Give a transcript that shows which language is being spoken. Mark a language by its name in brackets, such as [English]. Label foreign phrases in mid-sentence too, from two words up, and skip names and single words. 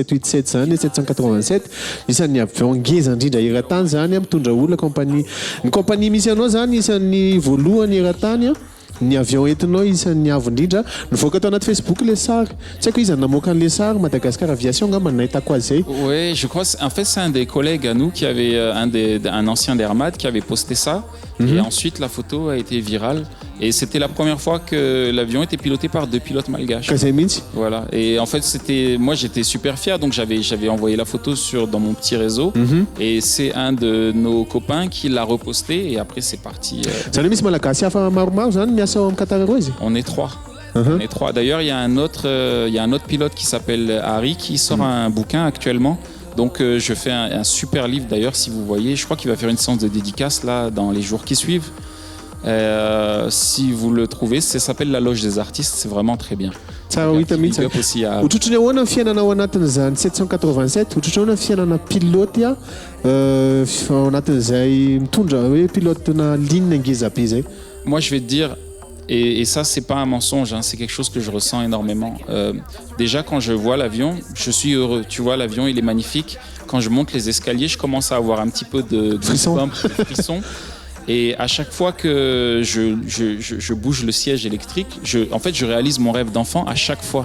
[Malagasy] 787 zany 787 isan'ny avion ngeza indrindra eran-tany zany mitondra olona ny compagnie misy anao zany isan'ny voalohany eran-tany ny avion entinao isan'ny avo indrindra nivoaka tao anaty Facebook le sary tsy haiko izy namoaka an'le sary Madagascar Aviation ngamba nahitako azy zay. [French] Oui, je crois. En fait, c'est un des collègues à nous qui avait un ancien d'Airmat qui avait posté ça. Et ensuite, la photo a été virale. Et c'était la première fois que l'avion était piloté par 2 pilotes malgaches. [Malagasy] Kazay mihitsy. [French] Voilà. Et en fait, moi, j'étais super fier. Donc, j'avais envoyé la photo dans mon petit réseau. Et c'est un de nos copains qui l'a reposté. Et après, c'est parti. [Malagasy] Zany hoe misy malagasy hafa maromaro zany miasa ao amin'ny Qatar Airways. [French] On est 3. On est 3. D'ailleurs, il y a un autre pilote qui s'appelle Harry qui sort un bouquin actuellement. Donc je fais un super livre d'ailleurs, si vous voyez. Je crois qu'il va faire une séance de dédicace là dans les jours qui suivent. Si vous le trouvez, ça s'appelle La Loge des Artistes. C'est vraiment très bien. [Malagasy] Tsara ho hita mihitsy. [English] Big up [French] aussi à... [Malagasy] Ohatrotrany ahoana ny fiainanao anatin'izany 787 ohatrotrany ahoana ny fiainana pilote ao anatin'izay mitondra hoe pilote na ligne ngeza be zay. [French] Moi je vais te dire, et ça c'est pas un mensonge, hein, c'est quelque chose que je ressens énormément. Déjà quand je vois l'avion, je suis heureux. Tu vois, l'avion il est magnifique. Quand je monte les escaliers, je commence à avoir un petit peu de frisson. Et à chaque fois que je bouge le siège électrique, en fait, je réalise mon rêve d'enfant à chaque fois.